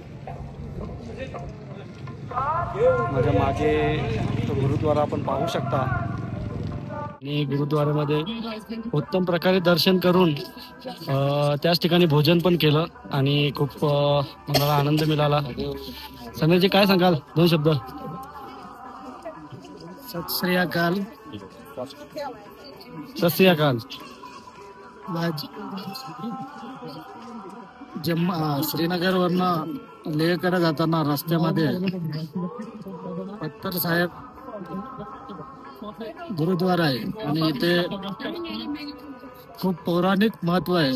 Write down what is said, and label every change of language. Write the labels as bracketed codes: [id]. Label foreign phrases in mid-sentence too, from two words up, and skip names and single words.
[mr] माझ्या मागे तो गुरुद्वारा आपण पाहू शकता. आणि गुरुद्वारामध्ये उत्तम प्रकारे दर्शन करून त्याच ठिकाणी भोजन पण केलं आणि खूप मला आनंद मिळाला. समीरजी काय सांगाल? 2 शब्द. [pa] ਸਤ ਸ੍ਰੀ ਅਕਾਲ. ਸਤ ਸ੍ਰੀ ਅਕਾਲ. [mr] श्रीनगर वरनं लेहकडे जाताना रस्त्यामध्ये पत्तर साहेब गुरुद्वारा आहे आणि इथे खूप पौराणिक महत्व आहे.